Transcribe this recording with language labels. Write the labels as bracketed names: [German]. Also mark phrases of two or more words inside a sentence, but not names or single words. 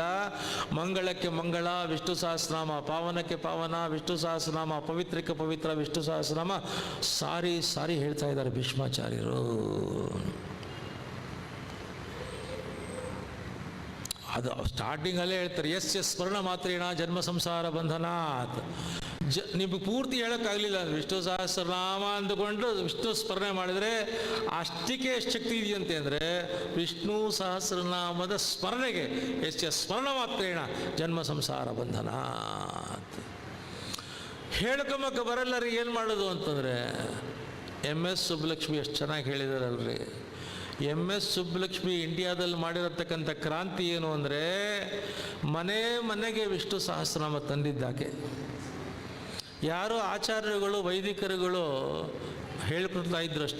[Kannada] ಮಂಗಳಕ್ಕೆ ಮಂಗಳ ವಿಷ್ಣು ಸಹಸ್ರನಾಮ, ಪಾವನಕ್ಕೆ ಪಾವನ ವಿಷ್ಣು ಸಹಸ್ರನಾಮ, ಪವಿತ್ರಕ್ಕೆ ಪವಿತ್ರ ವಿಷ್ಣು ಸಹಸ್ರನಾಮ ಸಾರಿ ಸಾರಿ ಹೇಳ್ತಾ ಇದ್ದಾರೆ ಭೀಷ್ಮಾಚಾರ್ಯರು. ಅದು ಸ್ಟಾರ್ಟಿಂಗಲ್ಲೇ ಹೇಳ್ತಾರೆ, [Sanskrit] ಯಸ್ಯ ಸ್ಮರಣ ಮಾತ್ರೇಣ ಜನ್ಮ ಸಂಸಾರ ಬಂಧನಾತ್. [Kannada] ನಿಮಗೆ ಪೂರ್ತಿ ಹೇಳೋಕ್ಕಾಗಲಿಲ್ಲ, ವಿಷ್ಣು ಸಹಸ್ರನಾಮ ಅಂದುಕೊಂಡು ವಿಷ್ಣು ಸ್ಮರಣೆ ಮಾಡಿದರೆ ಅಷ್ಟಕ್ಕೆ ಎಷ್ಟು ಶಕ್ತಿ ಇದೆಯಂತೆ ಅಂದರೆ, ವಿಷ್ಣು ಸಹಸ್ರನಾಮದ ಸ್ಮರಣೆಗೆ [Sanskrit] ಯಸ್ಯ ಸ್ಮರಣ ಮಾತ್ರೇಣ ಜನ್ಮ ಸಂಸಾರ ಬಂಧನಾತ್. [Kannada] ಹೇಳ್ಕೊಂಬಕ್ಕೆ ಬರಲ್ಲರಿ ಏನು ಮಾಡೋದು ಅಂತಂದರೆ, MS ಸುಬ್ಬಲಕ್ಷ್ಮಿ ಎಷ್ಟು ಚೆನ್ನಾಗಿ ಹೇಳಿದಾರಲ್ರಿ. MS ಸುಬ್ಬಲಕ್ಷ್ಮಿ ಇಂಡಿಯಾದಲ್ಲಿ ಮಾಡಿರತಕ್ಕಂಥ ಕ್ರಾಂತಿ ಏನು ಅಂದರೆ, ಮನೆಗೆ ವಿಷ್ಣು ಸಹಸ್ರನಾಮ ತಂದಿದ್ದಾಕೆ. ಯಾರೋ ಆಚಾರ್ಯರುಗಳು, ವೈದಿಕರುಗಳು ಹೇಳ್ಕೊಡ್ತಾ ಇದ್ರು ಅಷ್ಟೇ.